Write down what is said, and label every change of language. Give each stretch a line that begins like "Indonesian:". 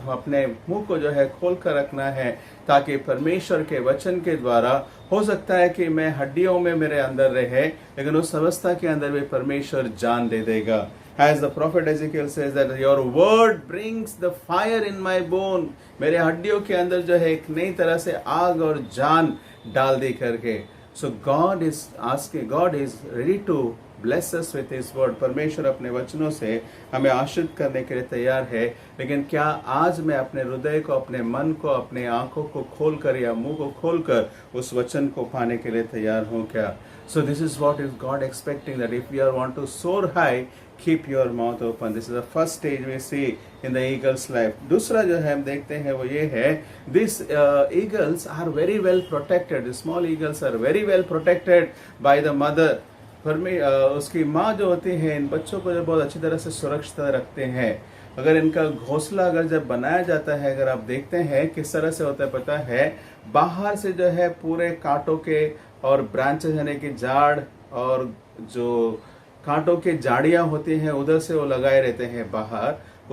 Hindi: हम अपने मुंह को जो है खोल कर रखना है, ताकि परमेश्वर के वचन के द्वारा, हो सकता है कि मैं हड्डियों में मेरे अंदर रहे, लेकिन उस अवस्था के अंदर भी परमेश्वर जान दे देगा।
English: As the prophet Ezekiel says that your word brings the fire in my bone,
Hindi: मेरे हड्डियों के अंदर जो है एक नई तरह से आग और जान डाल दे करके।
English: So God is ready to bless us with His word.
Hindi: परमेश्वर अपने वचनों से हमें आशीर्वाद करने के लिए तैयार है, लेकिन क्या आज मैं अपने हृदय को, अपने मन को, अपने आंखों को खोलकर या मुंह को खोलकर उस वचन को पाने के लिए तैयार हूँ क्या?
English: So this is what is God expecting, that if you want to soar high, keep your mouth open. This is the first stage we see in the eagle's life.
Hindi: दूसरा जो है हम देखते हैं वो ये है,
English: these eagles are very well protected. The small eagles are very well protected by the mother.
Hindi: उसकी माँ जो होती है इन बच्चों को जो बहुत अच्छी तरह से सुरक्षित रखते हैं। अगर इनका घोंसला अगर जब बनाया जाता है, अगर आप देखते हैं किस तरह से होता है पता है, बाहर से जो है पूरे कांटों के और ब्रांचेस यानी कि झाड़ और जो कांटों के झाड़ियाँ होती हैं उधर से वो लगाए रहते हैं बाहर।